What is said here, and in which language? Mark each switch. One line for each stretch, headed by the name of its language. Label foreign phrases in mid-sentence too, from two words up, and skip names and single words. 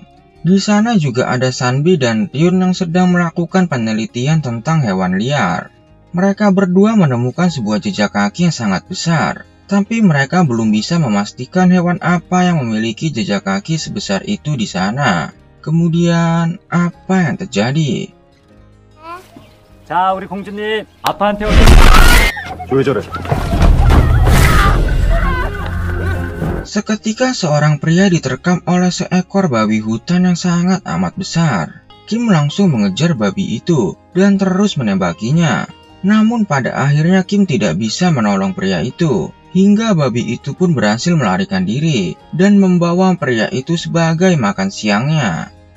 Indonesian: Di sana juga ada Sanbi dan Ryun yang sedang melakukan penelitian tentang hewan liar. Mereka berdua menemukan sebuah jejak kaki yang sangat besar, tapi mereka belum bisa memastikan hewan apa yang memiliki jejak kaki sebesar itu di sana. Kemudian, apa yang terjadi?
Korean: 자, 우리 공주님, 아빠한테 왜 저래?
Indonesian: Seketika seorang pria diterkam oleh seekor babi hutan yang sangat amat besar. Kim langsung mengejar babi itu dan terus menembakinya. Namun pada akhirnya Kim tidak bisa menolong pria itu, hingga babi itu pun berhasil melarikan diri dan membawa pria itu sebagai makan siangnya.